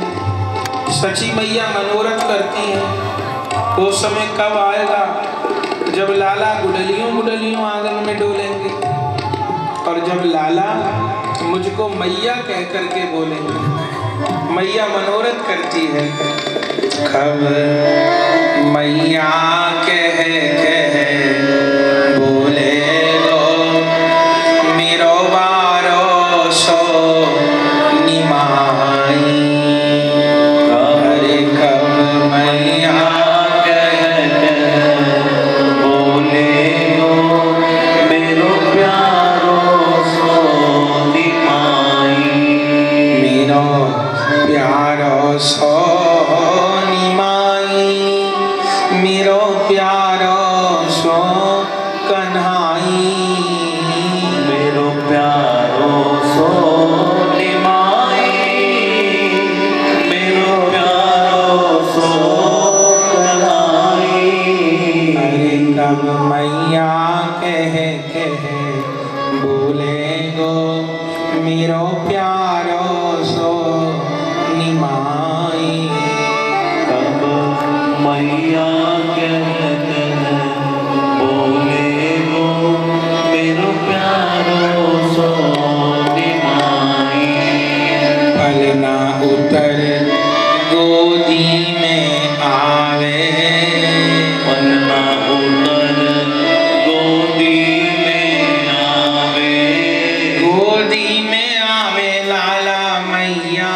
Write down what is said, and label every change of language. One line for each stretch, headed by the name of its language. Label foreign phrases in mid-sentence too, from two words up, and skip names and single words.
Hindi: सची मैया मनोरथ करती हैं वो समय कब आएगा जब लाला गुडलियों गुडलियों आंगन में डोलेंगे और जब लाला मुझको मैया कह करके बोलेंगे।
Braj: मैया मनोरथ करती है कब मैया कह बोले गो मेरो बारो सो निमाई अरे कब मैया कह बोले गो मेरो प्यारो सो निमाई मेरो प्यारो सो निमाई मेरो प्यारो सो कन्हाई मेरो प्यारो सो निमाई मेरो प्यारो सो कन्हाई अरे कब मैया कह बोले गो मेरो प्यारो सो निमाई कब मैया कह बोले गो मेरो प्यारो सो निमाई पलना उतर गोदी में आवे पलना उतर गोदी में आवे गोदी में आवे लाला मैया